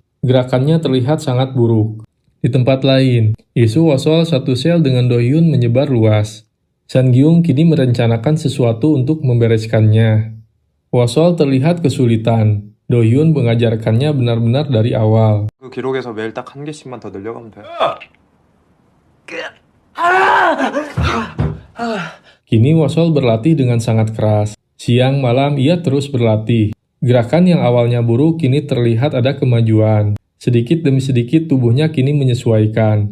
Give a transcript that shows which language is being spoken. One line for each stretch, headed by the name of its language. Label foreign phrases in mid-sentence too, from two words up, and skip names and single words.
Indonesian: Gerakannya terlihat sangat buruk. Di tempat lain, isu Wosol satu sel dengan Do-hyun menyebar luas. Sang-gyung kini merencanakan sesuatu untuk membereskannya. Wosol terlihat kesulitan. Do-hyun mengajarkannya benar-benar dari awal.
Korean: 그 기록에서 매일 딱 한 개씩만 더 늘려가면 돼.
Indonesian: Kini Wosol berlatih dengan sangat keras. Siang malam ia terus berlatih. Gerakan yang awalnya buruk kini terlihat ada kemajuan. Sedikit demi sedikit tubuhnya kini menyesuaikan.